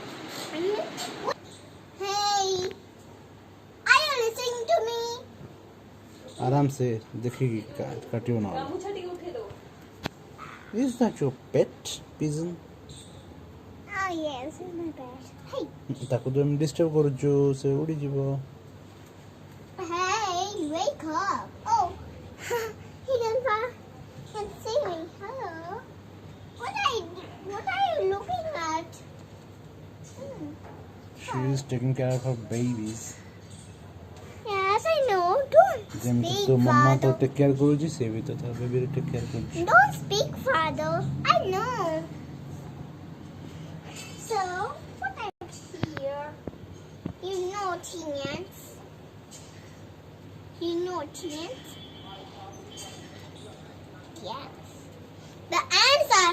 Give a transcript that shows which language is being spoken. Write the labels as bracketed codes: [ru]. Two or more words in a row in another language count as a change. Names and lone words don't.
[en] Hey, are you listening to me? [hi] आराम से देखिए काटियो ना. [en] Is that your pet pigeon? Oh yes, it's my bed. Hey. [or] ତାକୁ ତ ଆମେ ଡିଷ୍ଟର୍ବ କରୁଛୁ ସେ ଉଡ଼ିଯିବ. [en] Hey, wake up. Oh, he can see me. Hello. What are you looking at? She is taking care of her babies. Yes, I know. Don't [or] ଯେମିତି [en] speak, [or] ତୋ ମାମା ତ [en] father. take care [or] କରୁଛି ସେ ବି ତ ତା ବେବିରେ [en] take care [or] କରୁଛି. [en] Don't speak, father. I know. So, what I'm here? You know, teenagers. You know, teenagers. Yes. The ants are.